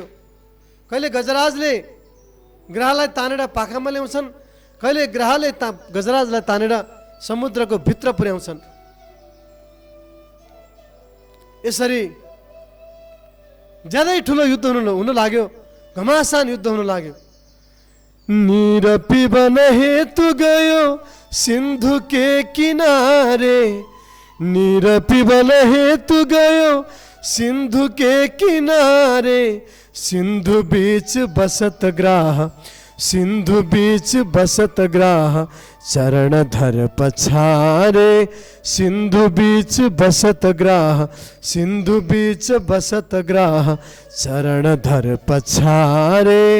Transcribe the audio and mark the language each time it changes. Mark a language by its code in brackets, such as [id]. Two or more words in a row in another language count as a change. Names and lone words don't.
[ne] कहिले गजराजले ग्राहलाई तानेर पाखामा ल्याउँछन्, कहिले ग्राहले गजराजलाई तानेर समुद्रको भित्र पुर्याउँछन्। यसरी ज्यादै ठुलो युद्ध हुन लाग्यो, घमासान युद्ध हुन लाग्यो। [hi] नीर पिबन हेतु गयो सिन्धु के किनारे, नीर पिबन हेतु गयो सिन्धु के किनारे, सिन्धु बीच बसत ग्राह, सिन्धु बीच बसत ग्राह, चरण धर पछारे, सिन्धु बीच बसत ग्राह, सिन्धु बीच बसत ग्राह, चरण धर पछारे।